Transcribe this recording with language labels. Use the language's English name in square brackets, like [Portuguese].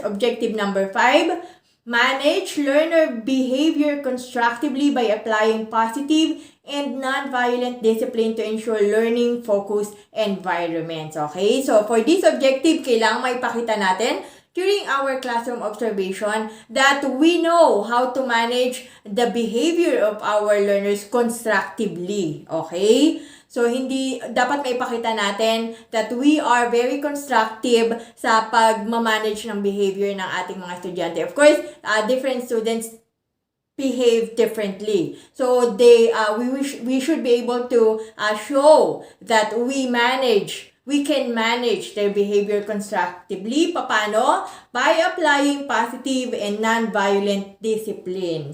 [English] Objective number 5, manage learner behavior constructively by applying positive and non-violent discipline to ensure learning-focused environments. Okay? So, for this objective, [Filipino] kailangan maipakita natin [English] during our classroom observation that we know how to manage the behavior of our learners constructively. Okay? [Filipino] So, dapat maipakita natin [English] that we are very constructive [Filipino] sa pag-manage ng behavior ng ating mga estudyante. [English] Of course, different students behave differently. So, we should be able to show that we can manage their behavior constructively. [Filipino] Paano? [English] By applying positive and non-violent discipline.